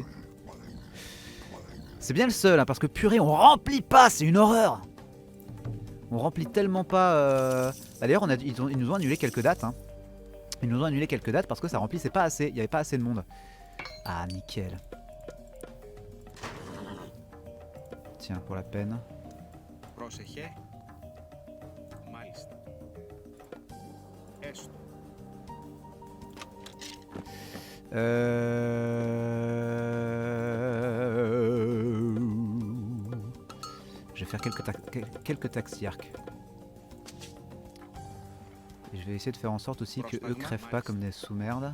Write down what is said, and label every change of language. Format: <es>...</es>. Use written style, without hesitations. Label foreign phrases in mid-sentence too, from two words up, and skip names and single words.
<fr>C'est bien le seul, hein, parce que purée, on remplit pas, c'est une horreur. On remplit tellement pas. D'ailleurs, ils nous ont annulé quelques dates. Hein. Ils nous ont annulé quelques dates parce que ça remplissait pas assez. Il n'y avait pas assez de monde. Ah, nickel. Tiens, pour la peine.</fr> <el>Πρόσεχε. Μάλιστα. Έστω.</el> <fr>Je vais faire quelques taxiarques. Et je vais essayer de faire en sorte aussi que eux crèvent pas comme des sous-merdes.</fr>